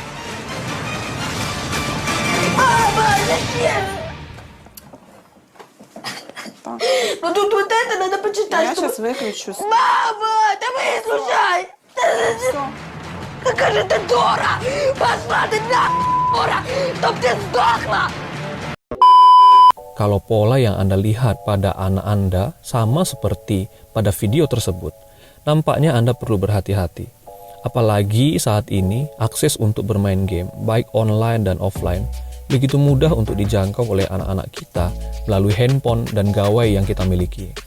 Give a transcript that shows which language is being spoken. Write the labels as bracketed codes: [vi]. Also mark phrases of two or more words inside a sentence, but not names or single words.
[ru] Мама, зачем? Так. Ну тут вот это надо почитать. Я чтобы- сейчас выключу. Мама, да выслушай. Какая же ты дура. Пошла ты на дура, чтоб ты сдохла. [id] Kalau pola yang Anda lihat pada anak Anda sama seperti pada video tersebut, nampaknya Anda perlu berhati-hati. Apalagi saat ini, akses untuk bermain game, baik online dan offline, begitu mudah untuk dijangkau oleh anak-anak kita melalui handphone dan gawai yang kita miliki.